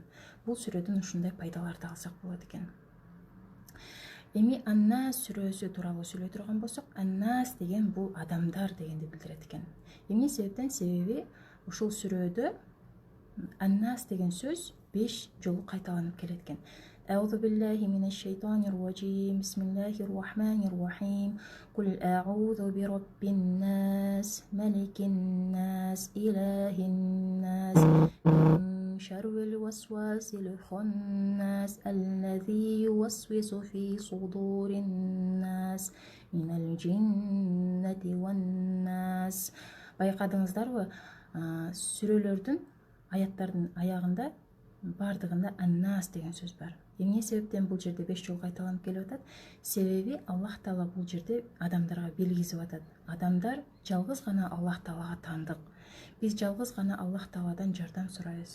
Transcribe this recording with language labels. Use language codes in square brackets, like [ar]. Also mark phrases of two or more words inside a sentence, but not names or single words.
[ky] Бул сүрөдөн ушундай пайдаларды алсак болот экен. Эми Ан-Нас сүрөсү тууралуу сүйлөй турган болсок, Ан-Нас деген бул адамдар дегенди билдирет экен. Эмне себептен? Себеби ушул сүрөдө Ан-Нас деген сөз 5 жолу кайталанып келет экен. [ar] أعوذ بالله من الشيطان الرجيم بسم الله الرحمن الرحيم. قل أعوذ برب الناس ملك الناس إله الناس شر الوسواس الخناس الذي يوسوس في صدور الناس من الجنة والناس. [ky] Байкадыңыздарбы? Сүрөлөрдүн, аяттардын аягында бардыгында Ан-Нас деген сөз бар. Эмне себептен бул жерде 5 жолу кайталанып келип атат? Себеби Аллах Таала бул жерде адамдарга белгизип атат. Адамдар жалгыз гана Аллах Таалага таандык. Биз жалгыз гана Аллах Тааладан жардам сурайбыз.